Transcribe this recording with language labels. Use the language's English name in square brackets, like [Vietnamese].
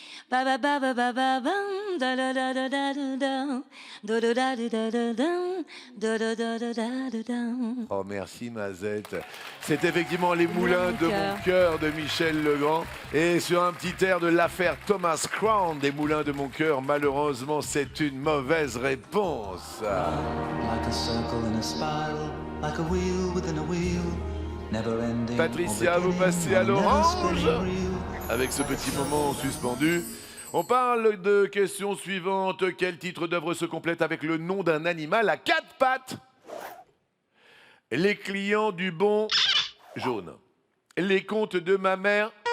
[French] Ba ba ba ba ba ba bam, da da da da da da da da da da da da da da da da da. Oh, merci Mazette. C'est effectivement Les Moulins de Mon mon cœur de Michel Legrand. Et sur un petit air de l'affaire Thomas Crown des Moulins de mon cœur, malheureusement, c'est une mauvaise réponse. [English] Like a circle in a spiral, like a wheel within a wheel, never ending. [French] Patricia, vous passez à l'orange avec ce petit moment suspendu. On parle de question suivante. Quel titre d'œuvre se complète avec le nom d'un animal à 4 pattes? Les clients du bon jaune. Les contes de ma mère.